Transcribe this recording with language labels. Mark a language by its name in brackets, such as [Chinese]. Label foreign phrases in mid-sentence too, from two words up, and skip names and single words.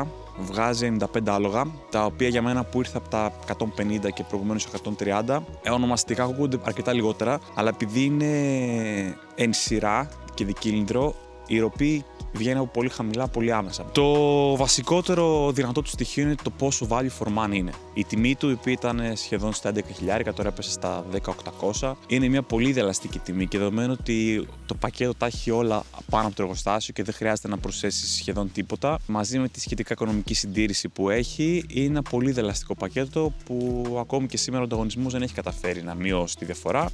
[Greek] Βγάζει 95 άλογα, τα οποία για μένα που ήρθε από τα 150 και προηγουμένως 130, ονομαστικά ακούγονται αρκετά λιγότερα, αλλά επειδή είναι εν σειρά και δικύλινδρο, η ροπή βγαίνει από πολύ χαμηλά, πολύ άμεσα. Το βασικότερο δυνατό του στοιχείο είναι το πόσο [English] value for money [Greek] είναι. Η τιμή του, η οποία ήταν σχεδόν στα 11.000, τώρα έπεσε στα 10.800. Είναι μια πολύ ελαστική τιμή και δεδομένου ότι το πακέτο τα έχει όλα πάνω από το εργοστάσιο και δεν χρειάζεται να προσθέσει σχεδόν τίποτα, μαζί με τη σχετικά οικονομική συντήρηση που έχει, είναι ένα πολύ ελαστικό πακέτο που ακόμη και σήμερα ο ανταγωνισμός δεν έχει καταφέρει να μειώσει τη διαφορά.